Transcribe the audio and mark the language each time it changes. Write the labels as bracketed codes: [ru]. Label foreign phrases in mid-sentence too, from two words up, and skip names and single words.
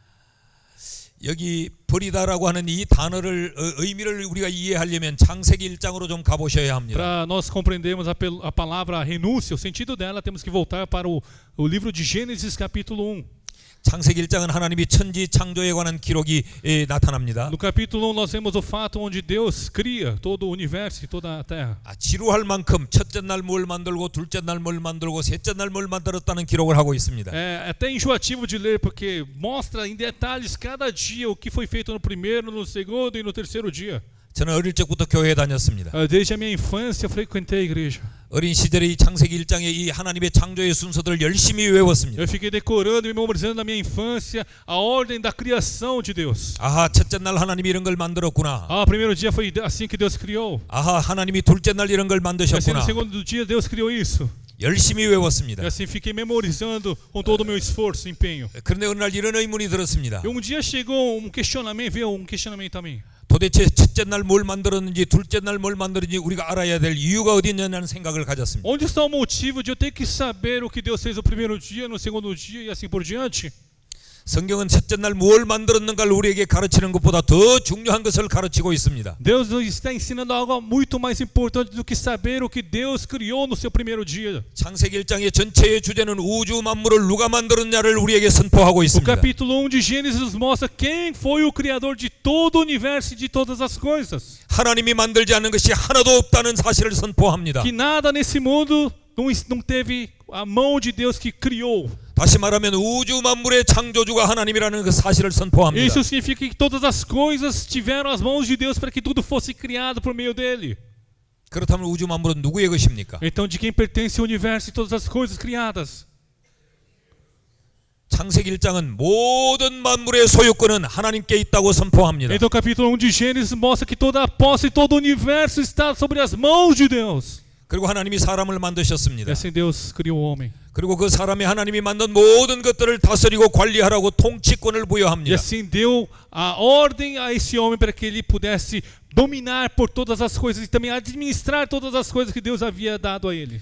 [ko] 여기 버리다라고 하는 이 단어를 의미를 우리가 이해하려면 창세기 1장으로 좀 가보셔야 합니다. [pt] Para nós compreendermos a palavra renúncia, o sentido dela, temos que voltar para o livro de Gênesis capítulo 1. [ko] 창세기 1장은 하나님이 천지 창조에 관한 기록이 나타납니다. [pt] No capítulo 1 nós vemos o fato onde Deus cria todo o universo e toda a terra. [ko] 지루할 만큼 첫째 날 뭘 만들고 둘째 날 뭘 만들고 셋째 날 뭘 만들었다는 기록을 하고 있습니다. [pt] É até enjoativo de ler porque mostra em detalhes cada dia o que foi feito no primeiro, no segundo e no terceiro dia. [ko] 저는 어릴 적부터 교회에 다녔습니다. [pt] Desde a minha infância eu frequentei a igreja. [ko] 어린 시절에 이 창세기 1장의 이 하나님의 창조의 순서들을 열심히 외웠습니다. [pt] Eu fiquei decorando e memorizando na minha infância a ordem da criação de Deus. [ko] 아하, 첫째 날 하나님이 이런 걸 만들었구나. [pt] Primeiro dia foi assim que Deus criou. [ko] 아하, 하나님이 둘째 날 이런 걸 [pt] Assim no [ko] 만드셨구나. [pt] segundo dia Deus criou isso. [ko] 열심히 외웠습니다. [pt] E assim fiquei memorizando com todo o meu esforço, empenho. [ko] 그런데 어느 날 이런 의문이 들었습니다. [pt] E um dia chegou um questionamento, veio um questionamento a mim. [ko] 도대체 첫째 날 뭘 만들었는지 둘째 날 뭘 만들었는지 우리가 알아야 될 이유가 어디 있느냐는 생각을 가졌습니다. [pt] Onde está o motivo de eu ter que saber o que Deus fez no primeiro dia, no segundo dia e assim por diante? [ko] 성경은 첫째 날 뭘 만들었는가를 우리에게 가르치는 것보다 더 중요한 것을 가르치고 있습니다. [pt] Deus está ensinando algo muito mais importante do que saber o que Deus criou no seu primeiro dia. [ko] 창세기 1장의 전체의 주제는 우주 만물을 누가 만들었냐를 우리에게 선포하고 [pt] O [ko] 있습니다. [pt] capítulo 1 de Gênesis nos mostra quem foi o criador de todo o universo e de todas as coisas. [ko] 하나님이 만들지 않은 것이 하나도 없다는 사실을 선포합니다. [pt] Que nada nesse mundo não teve a mão de Deus que criou. [ko] 다시 말하면 우주 만물의 창조주가 하나님이라는 그 사실을 선포합니다. [pt] Isso significa que todas as coisas tiveram as mãos de Deus para que tudo fosse criado por meio dele. [ko] 그렇다면 우주 만물은 누구의 것입니까? [pt] Então de quem pertence o universo e todas as coisas criadas? [ko] 창세기 1장은 모든 만물의 소유권은 하나님께 있다고 선포합니다. [pt] Então o capítulo 1 de Gênesis mostra que toda a posse e todo o universo está sobre as mãos de Deus. [ko] 그리고 하나님이 사람을 [pt] E [ko] 만드셨습니다. [pt] assim Deus criou o homem. [ko] 그리고 그 사람이 하나님이 만든 모든 것들을 다스리고 관리하라고 통치권을 [pt] E [ko] 부여합니다. [pt] assim deu a ordem a esse homem para que ele pudesse dominar por todas as coisas e também administrar todas as coisas que Deus havia dado a ele.